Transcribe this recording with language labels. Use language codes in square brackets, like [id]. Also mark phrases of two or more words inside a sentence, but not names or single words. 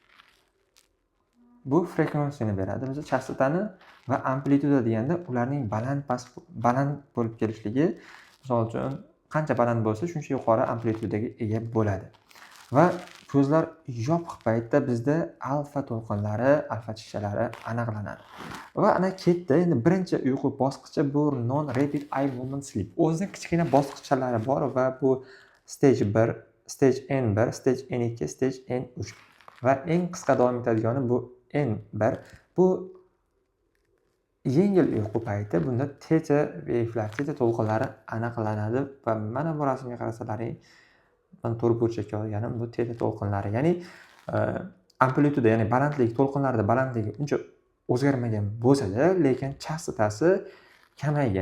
[uz] Bu frekansiyani beradi. Biz chastotani va amplituda deganda ularning baland bo'lib kelishligi, misol uchun qancha baland bo'lsa, shuncha yuqori amplitudaga ega bo'ladi. Va ko'zlar yopiq paytda bizda alfa to'lqinlari, alfa tishalari aniqlanadi. Va ana ketdi. Endi birinchi uyqu bosqichi bu [en] non-rapid eye movement sleep. [uz] O'zining kichkina bosqichlari bor va bu [en] stage 1, stage N1, stage N2, stage N3 [uz] va eng qisqa davom etadigani bu N1. Bu yengil uyqu payti. Bunda teta wave'lar, teta to'lqinlari aniqlanadi va mana bu rasmga qarasalaring, mana to'rt burchakka olganim bu teta to'lqinlari. Ya'ni amplituda, ya'ni balandlik, to'lqinlarda balandligi uncha o'zgarmagan bo'lsa-da, lekin chastotasi kamaygan.